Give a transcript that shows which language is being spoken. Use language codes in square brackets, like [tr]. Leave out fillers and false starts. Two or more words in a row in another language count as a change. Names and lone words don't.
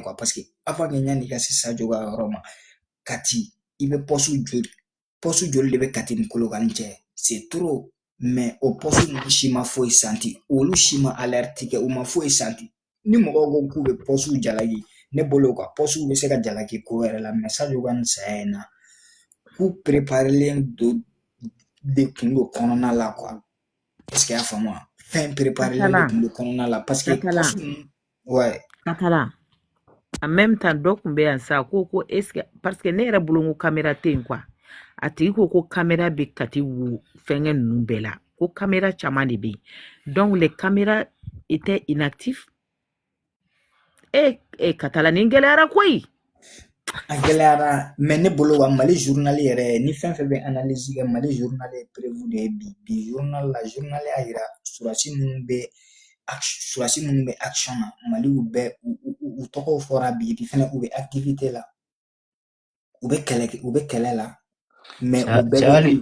[fr] quoi parce que avant que [bm] yanni ka se Sadio ka yɔrɔ ma Kati i bɛ poste joli de bɛ Kati ni Kolokani cɛ [fr] c'est trop mais [bm] o poste ninnu si ma foyi santi olu si ma alerte kɛ u ma foyi santi ni mɔgɔw ko k'u bɛ poste jalaki ne bolo [fr] quoi poste [bm] bɛ se ka jalaki ko wɛrɛ la mais Sadio ka nin saya in na k'u préparelen don de kun don kɔnɔna la [fr] quoi est-ce que y'a [bm] faamu wa fɛn préparelen de kun don kɔnɔna la [fr] parce que poste [bm] ninnu ouais Katala [fr] en même temps [bm] dɔ kun bɛ yan sa ko [fr] est-ce que parce que [bm] ne yɛrɛ bolo n ko caméra tɛ yen quoi a tigi ko caméra bɛ Kati wo fɛngɛ ninnu bɛɛ la ko caméra caman de bɛ yen [fr] donc les caméras étaient inactifs [bm] Katala nin gɛlɛyara koyi a gɛlɛyara mais ne bolo wa Mali journal yɛrɛ ni fɛn fɛn bɛ analyse kɛ Mali journal ye prévu de ye bi journal y'a yira surasi minnu bɛ action na Mali u tɔgɔw fɔra bi fɛnɛ u bɛ activité la u bɛ kɛlɛ la mais u bɛɛ